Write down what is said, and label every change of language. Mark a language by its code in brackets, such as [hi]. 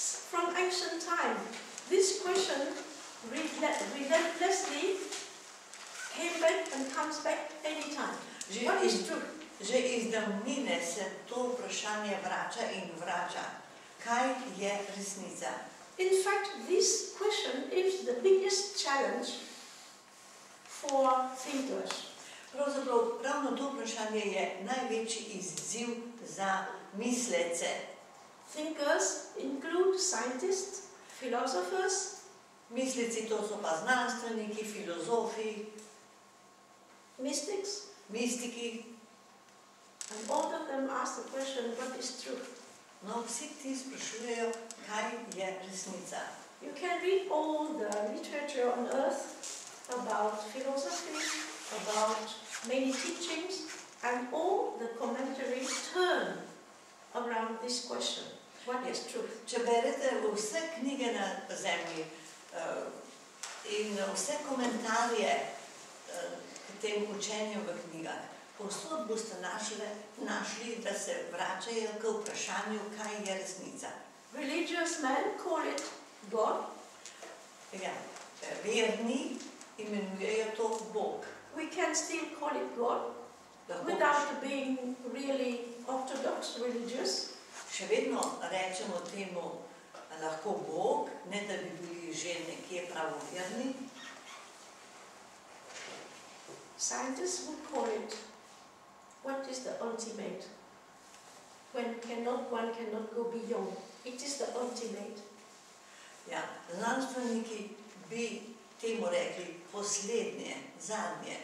[en] From ancient time, this question relentlessly came back and comes back anytime. What is truth? [sl] Že iz davnine se to vprašanje vrača in vrača. Kaj je resnica? [en] In fact, this question is the biggest challenge for thinkers. [sl] Pravzaprav, ravno to vprašanje je največji izziv za mislece. [en] Thinkers include scientists, philosophers, [sl] Misleci to so pa znanstveniki, filozofi, [en] mystics, [sl] mistiki. [en] and all of them ask the question, what is truth? [sl] No, vsi ti sprašujejo, kaj je resnica. [en] You can read all the literature on earth about philosophy, about many teachings, and all the commentaries turn around this question. What is truth? [sl] Če berete vse knjige na zemlji in vse komentarje k tem učenju v knjigah, povsod boste našli, da se vračajo k vprašanju, kaj je resnica. [en] Religious men call it God. [sl] Ja, verni imenujejo to Bog. [en] We can still call it God [sl] Lahko [en] without being really orthodox religious. [sl] še vedno rečemo temu lahko Bog, ne da bi bili že nekje pravoverni. [en] Scientists would call it, what is the ultimate? When one cannot go beyond. It is the ultimate. [sl] Ja, znanstveniki bi temu rekli poslednje, zadnje.